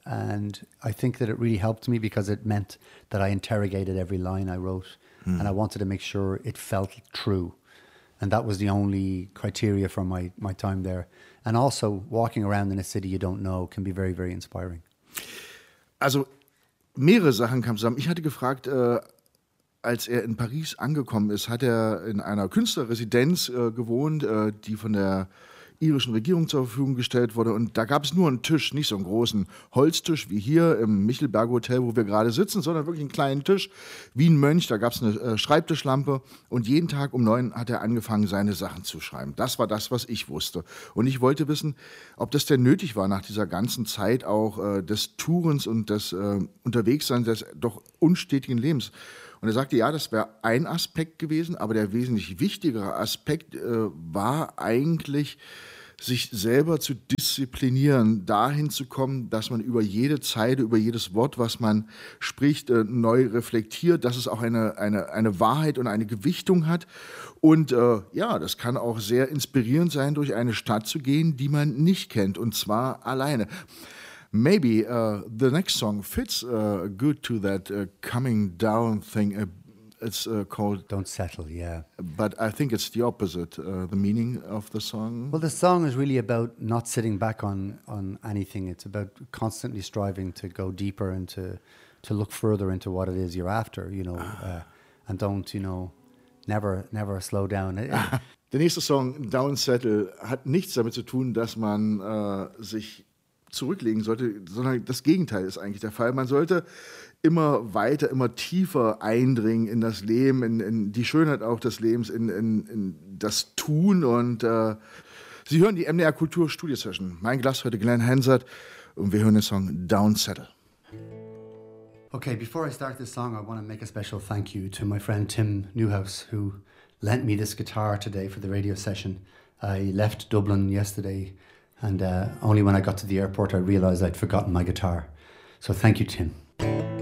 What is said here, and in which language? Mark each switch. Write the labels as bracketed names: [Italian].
[English] And I think that it really helped me because it meant that I interrogated every line I wrote and I wanted to make sure it felt true. And that was the only criteria for my time there. And also, walking around in a city you don't know can be very, very inspiring. [German] Also, mehrere Sachen kamen zusammen. Ich hatte gefragt, als er in Paris angekommen ist, hat er in einer Künstlerresidenz gewohnt, die von der irischen Regierung zur Verfügung gestellt wurde. Und da gab es nur einen Tisch, nicht so einen großen Holztisch wie hier im Michelberger Hotel, wo wir gerade sitzen, sondern wirklich einen kleinen Tisch wie ein Mönch. Da gab es eine Schreibtischlampe und jeden Tag um 9 hat er angefangen, seine Sachen zu schreiben. Das war das, was ich wusste. Und ich wollte wissen, ob das denn nötig war, nach dieser ganzen Zeit auch des Tourens und des Unterwegsseins, des doch unstetigen Lebens. Und er sagte, ja, das wäre ein Aspekt gewesen, aber der wesentlich wichtigere Aspekt war eigentlich, sich selber zu disziplinieren, dahin zu kommen, dass man über jede Zeile, über jedes Wort, was man spricht, neu reflektiert, dass es auch eine Wahrheit und eine Gewichtung hat. Und ja, das kann auch sehr inspirierend sein, durch eine Stadt zu gehen, die man nicht kennt, und zwar alleine. [English] Maybe the next song fits good to that coming down thing a, It's called Don't Settle, yeah. But I think it's the opposite, the meaning of the song. Well, the song is really about not sitting back on anything. It's about constantly striving to go deeper and to look further into what it is you're after, you know, and don't, you know, never slow down. [German] Der nächste Song, Don't Settle, hat nichts damit zu tun, dass man sich zurücklegen sollte, sondern das Gegenteil ist eigentlich der Fall. Man sollte immer weiter, immer tiefer eindringen in das Leben, in die Schönheit auch des Lebens, in das Tun. Und Sie hören die MDR Kultur Studio Session. Mein Glas heute Glenn Hensert und wir hören den Song Don't Settle. [English] Okay, before I start this song, I want to make a special thank you to my friend Tim Newhouse, who lent me this guitar today for the radio session. I left Dublin yesterday, and only when I got to the airport, I realized I'd forgotten my guitar. So thank you, Tim.